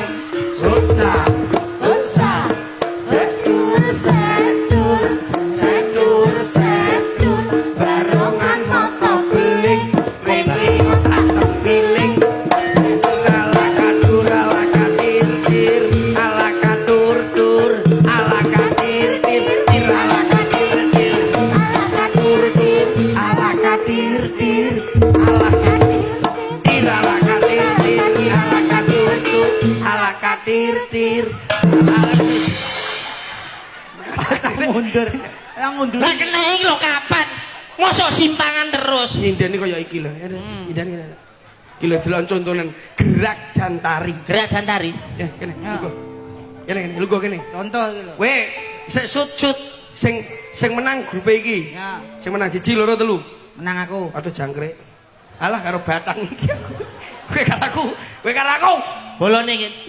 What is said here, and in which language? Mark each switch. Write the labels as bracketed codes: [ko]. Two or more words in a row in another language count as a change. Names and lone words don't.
[jv] susah, susah, sedur, sedur, sedur, sedur, barongan moto beling, rene otak tempiling, ala kadur, ala kadir, dir, ala kadur, dur, ala kadir, dir, dir, ala kadir, dir. Ala kadir dir, ala kadir dir, ala kadir dir, ala kadur tur, ala kadir dir, [id] Mundur. Yang mundur. [jv] Lah kena iki lho kapan? Mosok simpangan terus. nyindeni kaya iki lho. Nyindeni kene. Iki lho delok contonan [id] gerak dan tari. Gerak dan tari. [jv] Ya, kene. Lugo. Kene kene, lugo kene. Contoh iki lho. Weh, sik sut sing menang grup iki. Ya, Sing menang 1 2 3. menang aku. Aduh jangkrik. Alah karo batang iki. Kowe karo aku, kowe karo aku. Bolone iki.